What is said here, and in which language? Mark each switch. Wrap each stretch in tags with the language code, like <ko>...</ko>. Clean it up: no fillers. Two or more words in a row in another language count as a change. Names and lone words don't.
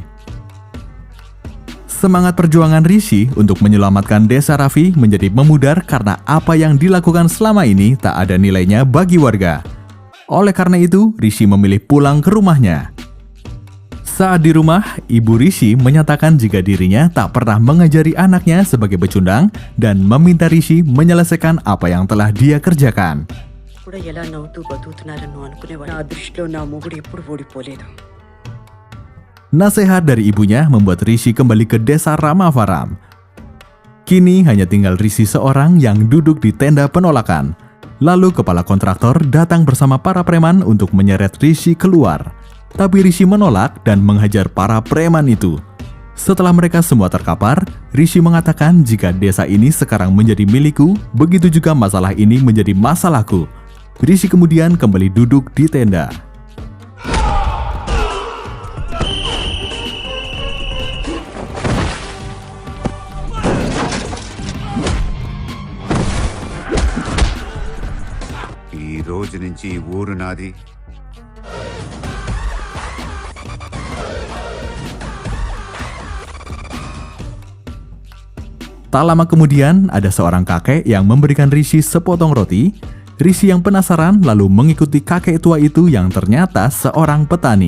<id>Semangat perjuangan Rishi untuk menyelamatkan desa Raffi menjadi memudar karena apa yang dilakukan selama ini tak ada nilainya bagi warga. Oleh karena itu, Rishi memilih pulang ke rumahnya. Saat di rumah, ibu Rishi menyatakan jika dirinya tak pernah mengajari anaknya sebagai pecundang dan meminta Rishi menyelesaikan apa yang telah dia kerjakan.</id> <te>కూడా ఎలా నవ్వుతూ బతుకుతున్నారని అనుకునేవాడు. నా దృష్టిలో నా మొగుడు ఎప్పుడు ఓడిపోలేదు.</te> <id>Nasihat dari ibunya membuat Rishi kembali ke desa Ramavaram. Kini hanya tinggal Rishi seorang yang duduk di tenda penolakan. Lalu kepala kontraktor datang bersama para preman untuk menyeret Rishi keluar. Tapi Rishi menolak dan menghajar para preman itu. Setelah mereka semua terkapar, Rishi mengatakan jika desa ini sekarang menjadi milikku, begitu juga masalah ini menjadi masalahku. Rishi kemudian kembali duduk di tenda.</id> <te>ఈ రోజు నుంచి ఈ ఊరు నాది.</te> <id>Tak lama kemudian, ada seorang kakek yang memberikan Rishi sepotong roti. Rishi yang penasaran lalu mengikuti kakek tua itu yang ternyata seorang petani.</id>